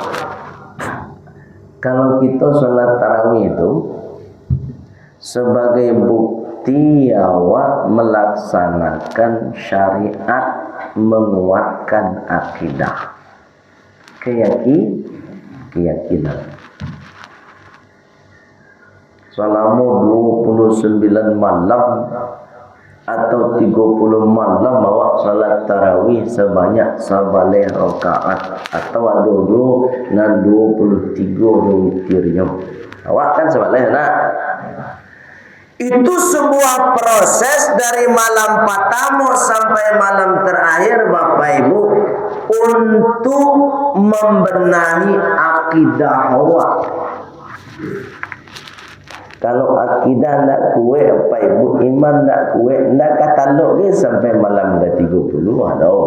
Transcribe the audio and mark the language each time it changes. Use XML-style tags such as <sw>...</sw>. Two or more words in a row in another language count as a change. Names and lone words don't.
<id>Kalau kita sholat tarawih itu sebagai bukti awak melaksanakan syariat, menguatkan akidah, keyakinan. Selama 29 malam atau 30 malam awak salat tarawih sebanyak sabaleh rakaat, atau ada dulu nan 23 witirnya.</id> <min>Awak kan sabaleh nak.</min> <id>Itu sebuah proses dari malam pertama sampai malam terakhir Bapak Ibu untuk membenahi akidah awak. Kalau akidah nak kuat Bapak Ibu, iman nak kuat, nak kata lok sampai malam dah 30 ada.</id>